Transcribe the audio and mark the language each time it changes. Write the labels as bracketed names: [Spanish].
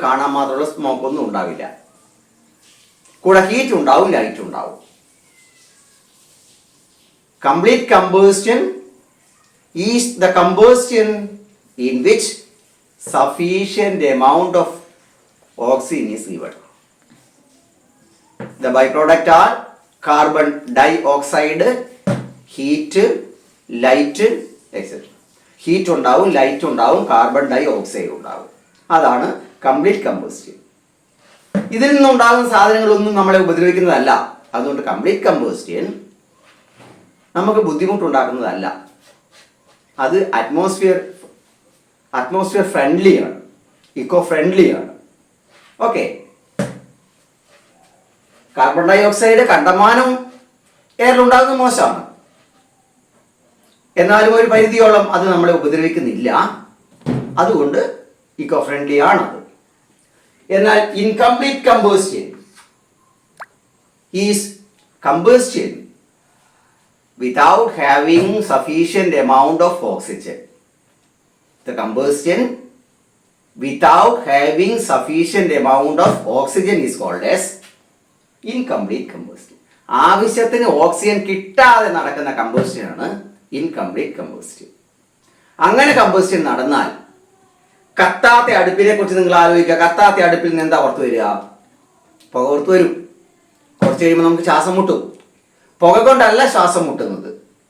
[Malayalam] കാണാൻ മാത്രമുള്ള സ്മോക്കൊന്നും ഉണ്ടാവില്ല. കൂടെ ഹീറ്റ് ഉണ്ടാവും, ലൈറ്റ് ഉണ്ടാവും. [English] Complete combustion is the combustion in which sufficient amount of oxygen is given. The byproduct are carbon dioxide, heat, light, etc. [Malayalam] Heat ഉണ്ടാവും, light ഉണ്ടാവും, കാർബൺ ഡൈ ഓക്സൈഡ് ഉണ്ടാവും. അതാണ് കംപ്ലീറ്റ് കമ്പോസ്റ്റൻ. ഇതിൽ നിന്നുണ്ടാകുന്ന സാധനങ്ങളൊന്നും നമ്മളെ ഉപദ്രവിക്കുന്നതല്ല. അതുകൊണ്ട് കംപ്ലീറ്റ് കമ്പോസ്റ്റൻ നമുക്ക് ബുദ്ധിമുട്ടുണ്ടാക്കുന്നതല്ല. അത് atmosphere ഫ്രണ്ട്ലിയാണ്, eco ഫ്രണ്ട്ലിയാണ്. Okay. Carbon dye oxide കണ്ടമാനം എയറിലുണ്ടാകുന്നത് മോശമാണ്. എന്നാലും ഒരു പരിധിയോളം അത് നമ്മളെ ഉപദ്രവിക്കുന്നില്ല. അതുകൊണ്ട് ഇക്കോ ഫ്രണ്ട്ലി ആണത്. [English] എന്നാൽ incomplete combustion is combustion without having sufficient amount of oxygen. The combustion without having sufficient amount of oxygen is called as incomplete combustion. [Malayalam] ആവശ്യത്തിന് ഓക്സിജൻ കിട്ടാതെ നടക്കുന്ന കമ്പോസ്റ്റനാണ് ഇൻകംപ്ലീറ്റ് കമ്പോസ്റ്റൻ. അങ്ങനെ കമ്പോസ്റ്റൻ നടന്നാൽ കത്താത്ത അടുപ്പിനെ കുറിച്ച് നിങ്ങൾ ആലോചിക്കുക. കത്താത്ത അടുപ്പിൽ നിന്ന് എന്താ പുറത്തു വരിക? പുക പുറത്തു വരും. കുറച്ച് കഴിയുമ്പോൾ നമുക്ക് ശ്വാസം മുട്ടും. പുക കൊണ്ടല്ല ശ്വാസം മുട്ടുന്നത്.